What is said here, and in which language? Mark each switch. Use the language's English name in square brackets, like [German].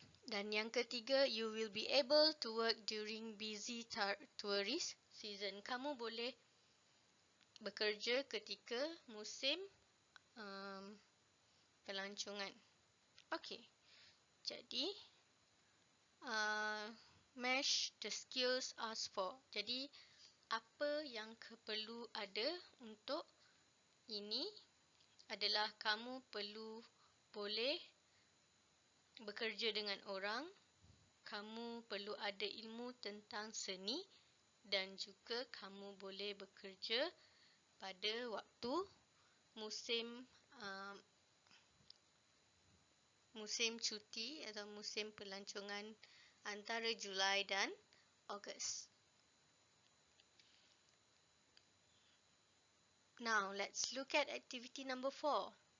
[Malay] Dan yang ketiga, [English] you will be able to work during busy tourist season. [Malay] Kamu boleh bekerja ketika musim pelancongan. Okey. [English] Jadi, match the skills asked for. [Malay] Jadi, apa yang perlu ada untuk ini adalah kamu perlu boleh bekerja dengan orang, kamu perlu ada ilmu tentang seni, dan juga kamu boleh bekerja pada waktu musim musim cuti atau musim pelancongan antara Julai dan Ogos. [English] Now, let's look at activity number 4.